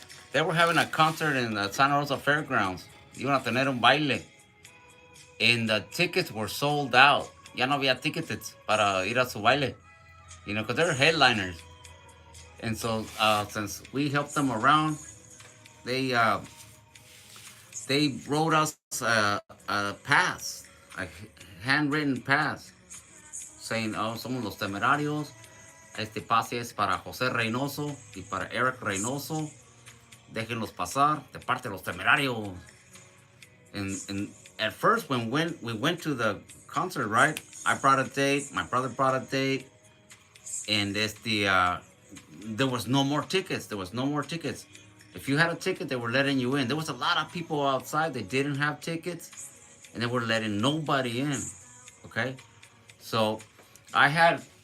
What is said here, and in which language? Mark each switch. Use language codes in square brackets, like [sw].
[en] They were having a concert in the Santa Rosa Fairgrounds. [es] Iban a tener un baile. [en] And the tickets were sold out. [es] Ya no había tickets para ir a su baile. [en] You know, because they're headliners. And so since we helped them around, they wrote us a pass, a handwritten pass, saying, oh, [es] somos los temerarios. Este pase es para José Reynoso y para Eric Reynoso. Déjenlos pasar de parte de los temerarios. [en] And at first, when we went to the concert, right? I brought a date. My brother brought a date. And there was no more tickets. There was no more tickets. If you had a ticket, they were letting you in. There was a lot of people outside that didn't have tickets, and they were letting nobody in. Okay, so I had